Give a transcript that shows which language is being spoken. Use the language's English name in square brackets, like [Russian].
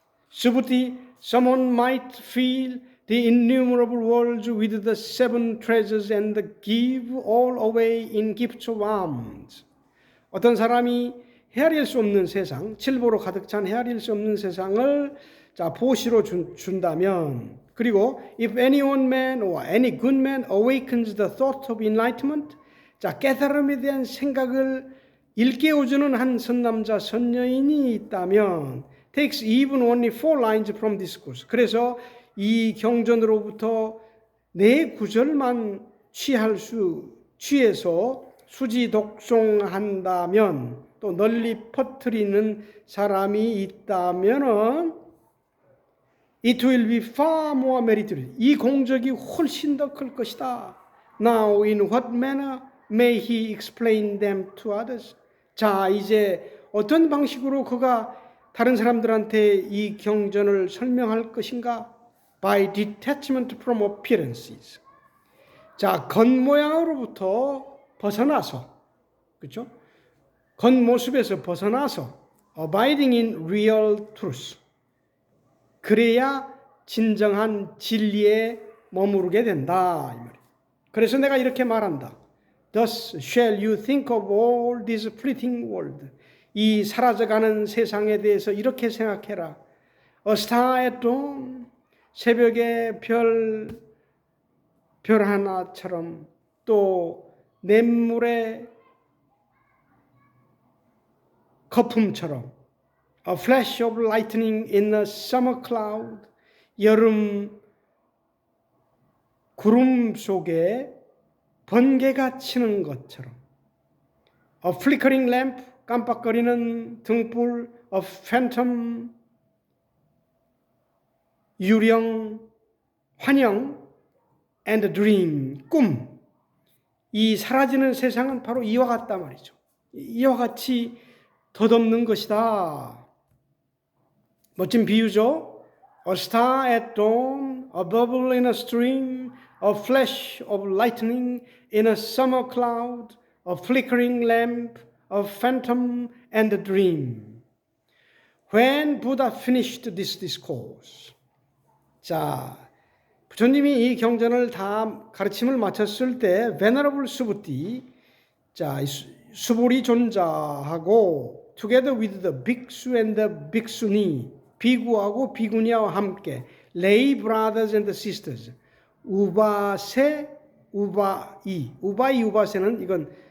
[English] 수부티, someone might fill the innumerable worlds with the seven treasures and give all away in gifts of alms. [Korean] 어떤 사람이 헤아릴 수 없는 세상, 칠보로 가득 찬 헤아릴 수 없는 세상을 자, 보시로 준다면, 그리고 [English] if any one man or any good man awakens the thought of enlightenment, [Korean] 자, 깨달음에 대한 생각을 일깨워주는 한 선남자 선여인이 있다면 [English] takes even only 4 lines from discourse. [Korean] 그래서 이 경전으로부터 4구절만 취해서 수지 독송한다면, 또 널리 퍼뜨리는 사람이 있다면은 [English] it will be far more meritorious. [Korean] 이 공적이 훨씬 더 클 것이다. [English] Now in what manner may he explain them to others? [Korean] 자, 이제 어떤 방식으로 그가 다른 사람들한테 이 경전을 설명할 것인가? [English] By detachment from appearances. [Korean] 자, 겉모양으로부터 벗어나서, 그렇죠? 겉모습에서 벗어나서 [English] abiding in real truth. [Korean] 그래야 진정한 진리에 머무르게 된다. 이 말이에요. 그래서 내가 이렇게 말한다. [English] Thus shall you think of all this fleeting world. [Korean] 이 사라져가는 세상에 대해서 이렇게 생각해라. [English] A star at dawn. [Korean] 새벽에 별 하나처럼, 또 냇물의 거품처럼, [English] a flash of lightning in a summer cloud, [Korean] 여름 구름 속에 번개가 치는 것처럼, [English] a flickering lamp, [Korean] 깜빡거리는 등불, [English] a phantom, [Korean] 유령, 환영, [English] and a dream, [Korean] 꿈. 이 사라지는 세상은 바로 이와 같단 말이죠. 이와 같이 덧없는 것이다. 멋진 비유죠. [English] A star at dawn, a bubble in a stream, a flash of lightning in a summer cloud, a flickering lamp, a phantom, and a dream. When Buddha finished this discourse. [Korean] 자, 부처님이 이 경전을 다 가르침을 마쳤을 때 Venerable Subhuti, 자, 수보리 존자하고 [English] together with the bhiksu and the bhikshuni, [Korean] 비구하고 비구니아와 함께 [English] lay brothers and sisters, [Korean] 우바세, 우바세는 이건